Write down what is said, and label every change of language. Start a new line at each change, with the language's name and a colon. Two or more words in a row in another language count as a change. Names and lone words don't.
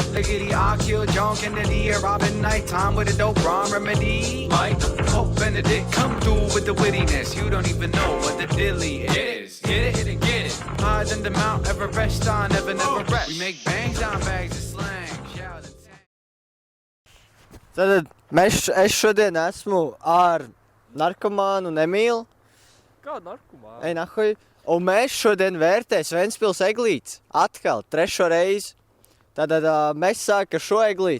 English: giggity, I kill John Kennedy, a Robin nighttime with a dope rhyme remedy. Mike Pope Benedict, come through with the wittiness. You don't even know what the dilly is. Get it, get it. Higher than the Mount Everest, I never rest. We make bangs down bags of slang. Shout and
Latvian: Tad es šodien esmu ar narkomānu Emīlu. Kādu narkomānu? Ej, nahuj. Un mēs šodien vērtēs Ventspils eglītes. Atkal, 3. reizi. Tad mēs sākam šo eglīti.